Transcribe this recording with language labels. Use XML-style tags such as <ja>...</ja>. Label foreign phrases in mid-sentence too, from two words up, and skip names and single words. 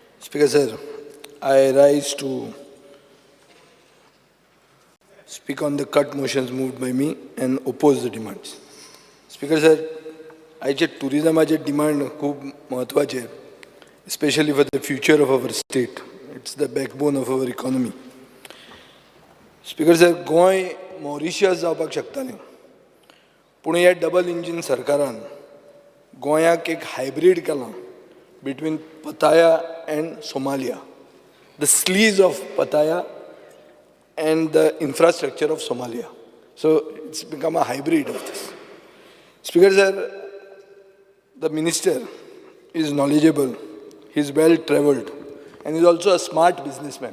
<en>Speaker sir, I rise to speak on the cut motions moved by me and oppose the demands. Speaker sir,</en> <kok>आयचे टुरिजमाचे डिमांड खूब महत्वाचे,</kok> <en>especially for the future of our state. It's the backbone of our economy. Speaker sir,</en> <kok>गोंय मॉरिशियस जावपाक शकतालें, पूण ह्या</kok> <en>double engine</en> <kok>सरकारान गोंयाक एक हायब्रीड केलां</kok> <en>between Pattaya and Somalia. The sleaze of Pattaya and the infrastructure of Somalia. So it's become a hybrid of this. Speaker sir, the minister is knowledgeable, he's well traveled, and he's also a smart businessman.</en>